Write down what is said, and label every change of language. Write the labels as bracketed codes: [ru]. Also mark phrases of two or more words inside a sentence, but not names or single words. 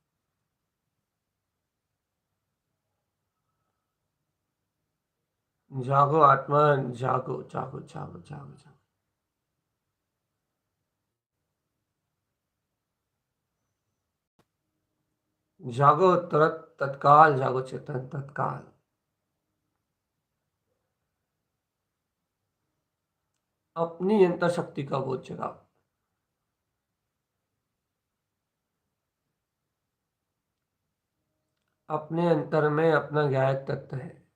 [hi] जागो आत्मन, जागो जागो जागो जागो जागो। जागो, तुरंत तत्काल जागो चेतन, तत्काल। अपनी अंतर शक्ति का बोध जगाओ। अपने अंतर में अपना गायक तत्व है।